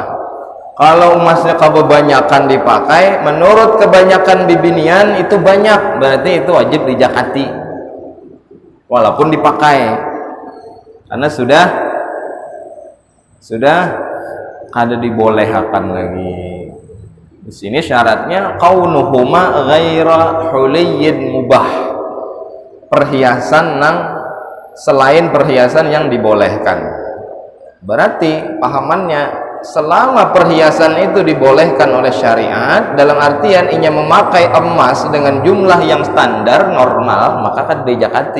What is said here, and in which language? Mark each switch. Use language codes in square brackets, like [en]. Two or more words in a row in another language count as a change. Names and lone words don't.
[id] Kalau emasnya kebanyakan dipakai, menurut kebanyakan bibinian itu banyak, berarti itu wajib dijakati. Walaupun dipakai, karena sudah kada dibolehkan lagi. Di sini syaratnya [ar] كونهما غير حلي مباح. [id] Perhiasan nang selain perhiasan yang dibolehkan. Berarti pahamannya selama perhiasan itu dibolehkan oleh syariat, dalam artian inya memakai emas dengan jumlah yang standar normal, maka kan dijakati.